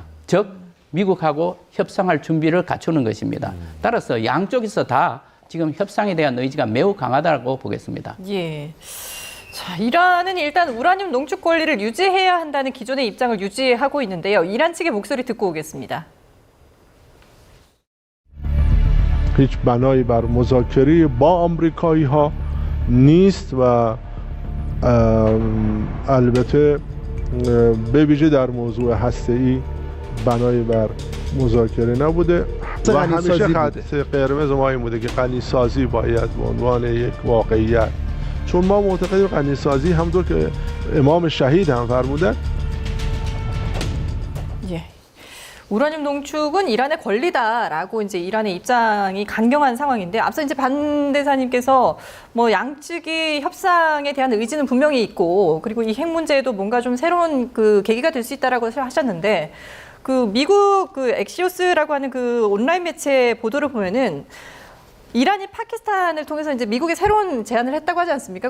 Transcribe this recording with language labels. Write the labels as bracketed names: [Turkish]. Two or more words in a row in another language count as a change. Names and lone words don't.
[Korean] 즉 미국하고 협상할 준비를 갖추는 것입니다. 따라서 양쪽에서 다 지금 협상에 대한 의지가 매우 강하다고 보겠습니다. 예. 자, 이란은 일단 우라늄 농축 권리를 유지해야 한다는 기존의 입장을 유지하고 있는데요. 이란 측의 목소리 듣고 오겠습니다. [Persian] هیچ بنایی بر مذاکره با آمریکایی ها نیست و البته به ویژه در موضوع هسته‌ای بنایی بر مذاکره نبوده و همیشه خط قرمز ما این بوده که غنی‌سازی باید به عنوان یک واقعیت چون ما معتقدیم غنی‌سازی همونطور که امام شهید هم فرمودن [Korean] 예. 우라늄 농축은 이란의 권리다라고 이제 이란의 입장이 강경한 상황인데 앞서 이제 반 대사님께서 뭐 양측이 협상에 대한 의지는 분명히 있고 그리고 이 핵 문제에도 뭔가 좀 새로운 그 계기가 될 수 있다라고 하셨는데 그 미국 그 엑시오스라고 하는 그 온라인 매체 보도를 보면은 이란이 파키스탄을 통해서 이제 미국에 새로운 제안을 했다고 하지 않습니까?